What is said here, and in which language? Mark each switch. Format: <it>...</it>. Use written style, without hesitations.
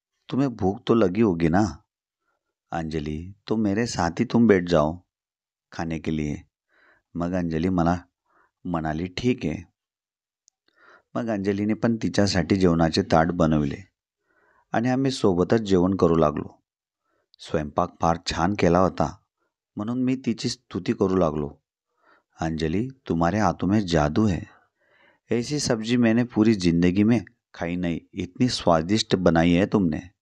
<hi>तुम्हें भूख तो लगी होगी ना? अंजली, तो मेरे साथ ही तुम बैठ जाओ खाने के लिए.</hi> <mr>मग अंजली मला म्हणाली, ठीक आहे. मग अंजलीने पण तिच्यासाठी जेवणाचे ताट बनवले आणि आम्ही सोबतच जेवण करू लागलो. स्वयंपाक फार छान केला होता म्हणून मी तिची स्तुती करू लागलो.</mr> <hi>अंजली, तुम्हारे हाथों में जादू है. ऐसी सब्जी मैंने पूरी जिंदगी में खाई नहीं. इतनी स्वादिष्ट बनाई है तुमने.</hi>